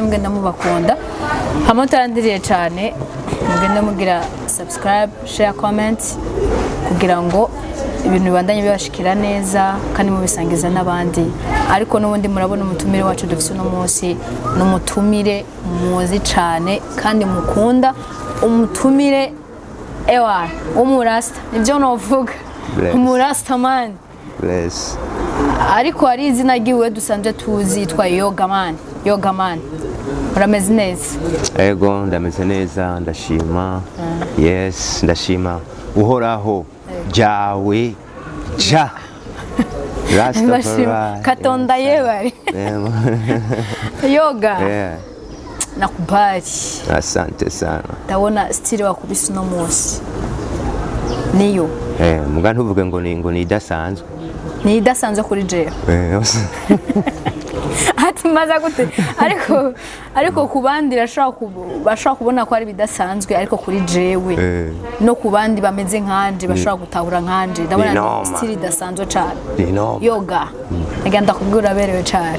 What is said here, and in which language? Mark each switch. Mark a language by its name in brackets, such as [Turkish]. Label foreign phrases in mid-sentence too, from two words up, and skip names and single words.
[Rundi] mugenda mubakunda hamwe tarandiriye cyane mugenda mugira [English] subscribe share comment [Rundi] kugira ngo ibintu bibandanye bibashikira neza kandi mubisangiza n'abandi ariko n'ubundi murabona umutumire wacu dufite uno munsi n'umutumire muzi cyane kandi mukunda umutumire ewa umurasta nibyo novuga umurasta man bless ariko hari izina ryiwe dusanzwe tuzi yitwa yoga man urameze neza ego ndameze neza ndashima yes ndashima uhoraho jawe ja Rastafari [Ganda] katonda yewe yoga nakubali [Swahili] asante sana [Rundi] ndabona style wakubise uno munsi niyo muga ntuvuge ngo ni idasanzwe ni idasanzwe kuri jewe ati maza gute ariko kubandi bashaka kubona ko ari bidasanzwe ariko kuri jewe no kubandi bameze nkanje bashaka gutahura nkanje ndabona style idasanzwe cyane yoga ngenda kubwira berewe cyane